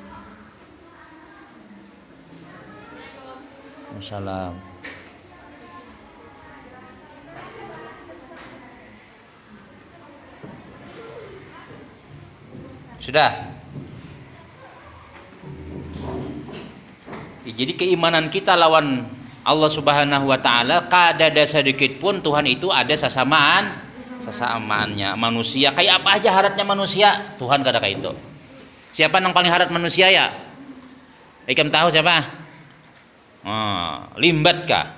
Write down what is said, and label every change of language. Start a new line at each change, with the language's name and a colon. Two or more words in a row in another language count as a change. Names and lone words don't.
Indonesian: Wassalam. Sudah. Jadi keimanan kita lawan Allah
Arabic: Subhanahu wa taala
Indonesian: kada ada sedikit pun Tuhan itu ada sesamaannya.
Banjar: Manusia kayak apa aja haratnya manusia, Tuhan kada kayak itu.
Indonesian: Siapa yang paling harat manusia ya?
Banjar: Ikam tahu siapa? Limbat kah?